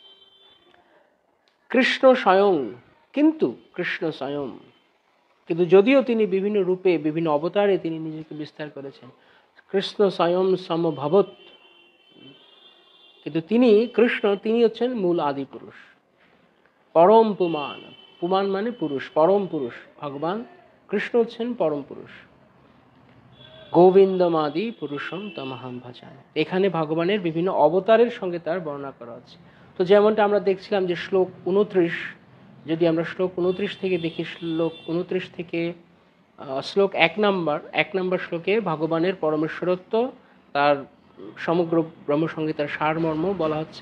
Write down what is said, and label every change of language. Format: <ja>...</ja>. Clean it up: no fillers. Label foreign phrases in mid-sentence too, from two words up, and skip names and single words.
<bn>কৃষ্ণ স্বয়ং, কিন্তু কৃষ্ণ স্বয়ং, কিন্তু যদিও তিনি বিভিন্ন রূপে বিভিন্ন অবতারে তিনি নিজেকে বিস্তার করেছেন, কৃষ্ণ</bn> <sa>स्वयं समभवत्,</sa> <bn>কিন্তু তিনি কৃষ্ণ, তিনি হচ্ছেন মূল আদি পুরুষ, পরম পুমান। পুমান মানে পুরুষ, পরম পুরুষ। ভগবান কৃষ্ণ হচ্ছেন পরম পুরুষ।</bn> <sa>गोविन्दमादि पुरुषम तमहं भजामि,</sa> <bn>এখানে ভগবানের বিভিন্ন অবতারের সঙ্গে তার বর্ণনা করা আছে। তো যেমনটা আমরা দেখছিলাম যে শ্লোক 29, যদি আমরা শ্লোক 29 থেকে দেখি, শ্লোক 29 থেকে শ্লোক 1 নম্বর শ্লোকে ভগবানের পরমেশ্বরত্ব, তার সমগ্র ব্রহ্মসংগীতার সারমর্ম বলা হচ্ছে।</bn>